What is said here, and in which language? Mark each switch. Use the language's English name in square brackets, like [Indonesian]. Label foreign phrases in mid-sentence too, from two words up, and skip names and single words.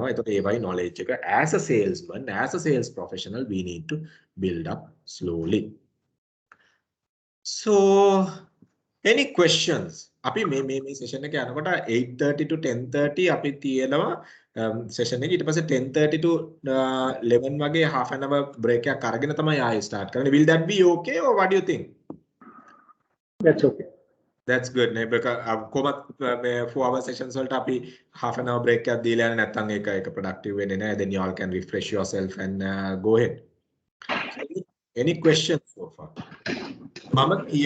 [Sinhala] එතකොට ඒවයි [English] knowledge එක as a salesman, as a sales professional we need to build up slowly. So any questions? [Sinhala] අපි මේ session එක යනකොට 8:30 to 10:30 අපි තියෙනවා session එක. ඊට පස්සේ 10:30 to 11 වගේ [English] half an hour break [Sinhala] එකක් අරගෙන තමයි ආයෙ start කරන්නේ. [English] Will that be okay or what do you think? That's okay. That's good [Sinhala] නේ because කොහොමත් මේ 4 [English] hour sessions [Sinhala] වලට අපි [English] half an hour break [Sinhala] එකක් දීලා යන්නේ නැත්නම් ඒක productive වෙන්නේ නැහැ. [English] Then you all can refresh yourself and go ahead. So, any questions so far? [Sinhala] මම